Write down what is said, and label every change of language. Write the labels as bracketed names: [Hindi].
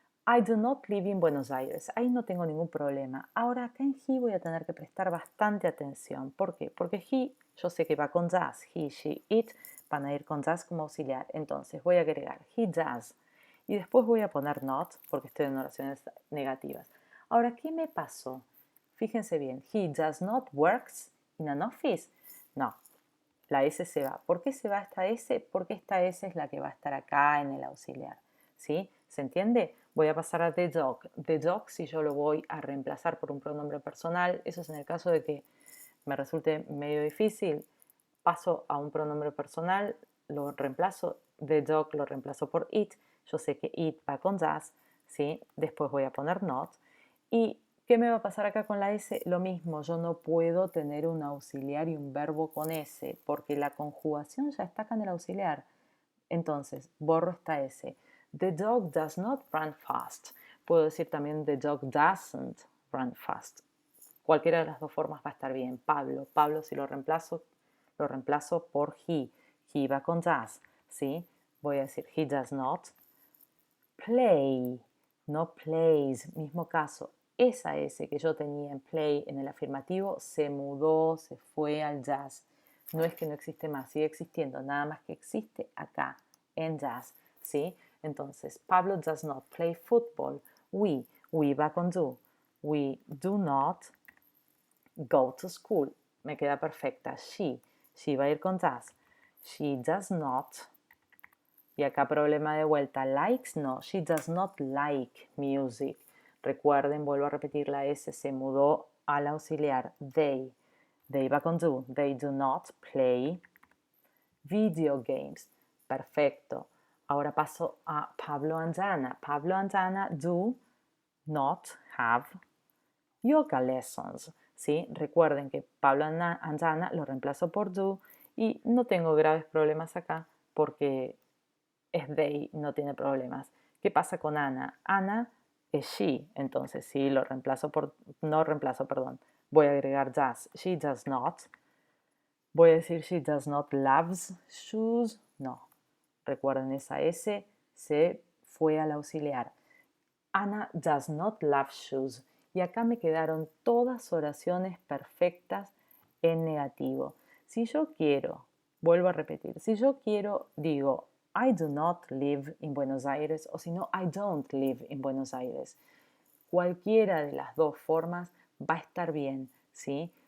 [English] I do not live in Buenos Aires. [Spanish] Ahí no tengo ningún problema. Ahora acá en he voy a tener que prestar bastante atención. ¿Por qué? Porque he, yo sé que va con does. He, she, it van a ir con does como auxiliar. Entonces voy a agregar he does. y después voy a poner not porque estoy en oraciones negativas. Ahora, ¿qué me pasó? [English] Fíjense bien, he does not works in an office. [Spanish] No, la S se va. ¿Por qué se va esta S? Porque esta S es la que va a estar acá en el auxiliar. ¿Sí? ¿Se entiende? Voy a pasar a the dog. The dog, si yo lo voy a reemplazar por un pronombre personal, eso es en el caso de que me resulte medio difícil, paso a un pronombre personal, lo reemplazo, the dog lo reemplazo por it, yo sé que it va con does, ¿sí? Después voy a poner not. ¿Y qué me va a pasar acá con la S? Lo mismo, yo no puedo tener un auxiliar y un verbo con S, porque la conjugación ya está acá en el auxiliar. Entonces, borro esta S. [English] The dog does not run fast. [Spanish] Puedo decir también [English] the dog doesn't run fast. [Spanish] Cualquiera de las dos formas va a estar bien. Pablo, Pablo si lo reemplazo por he. He va con does, ¿sí? Voy a decir [English] he does not play, [Spanish] no plays. Mismo caso, esa S que yo tenía en play en el afirmativo se mudó, se fue al does. No es que no existe más, sigue existiendo, nada más que existe acá en does, ¿sí? [English] Entonces, Pablo does not play football. We [Spanish] va con [English] do. We do not go to school. [Spanish] Me queda perfecta. [English] She [Spanish] va a ir con [English] does. She does not. [Spanish] Y acá problema de vuelta. Likes, no. [English] She does not like music. [Spanish] Recuerden, vuelvo a repetir, la S se mudó al auxiliar. They. They va con do. [English] They do not play video games. [Spanish] Perfecto. Ahora paso a [English] Pablo and Anna. Pablo and Anna do not have yoga lessons. [Spanish] ¿Sí? Recuerden que Pablo and Anna lo reemplazo por do y no tengo graves problemas acá porque es they, no tiene problemas. ¿Qué pasa con Ana? Ana es she, entonces sí, lo reemplazo por, no reemplazo, perdón. Voy a agregar [English] does. She does not. [Spanish] Voy a decir [English] she does not loves shoes. No. [Spanish] Recuerden, esa S se fue al auxiliar. [English] Anna does not love shoes. [Spanish] Y acá me quedaron todas oraciones perfectas en negativo. Si yo quiero, vuelvo a repetir, si yo quiero, digo, [English] I do not live in Buenos Aires [Spanish] o si no, [English] I don't live in Buenos Aires. [Spanish] Cualquiera de las dos formas va a estar bien, ¿sí?